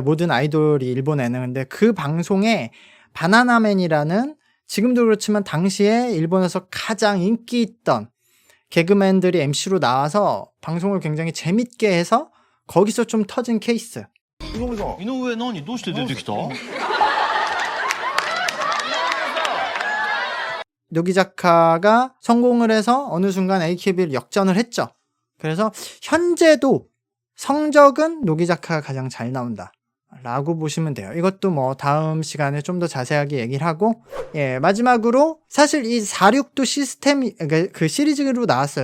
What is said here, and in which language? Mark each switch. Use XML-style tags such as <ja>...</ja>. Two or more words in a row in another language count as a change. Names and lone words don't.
<ko>모든 아이돌이 일본에는. 근데 그 방송에 바나나맨이라는, 지금도 그렇지만 당시에 일본에서 가장 인기 있던 개그맨들이 MC로 나와서 방송을 굉장히 재밌게 해서 거기서 좀 터진 케이스.</ko> <ja>이노우에 何どうして出てきた?</ja> <ko>노기자카가 성공을 해서 어느 순간 AKB를 역전을 했죠. 그래서 현재도 성적은 노기자카가 가장 잘 나온다 라고 보시면 돼요. 이것도 뭐 다음 시간에 좀 더 자세하게 얘기를 하고, 마지막으로 사실 이 46도 시스템이 그 시리즈로 나왔어요.</ko>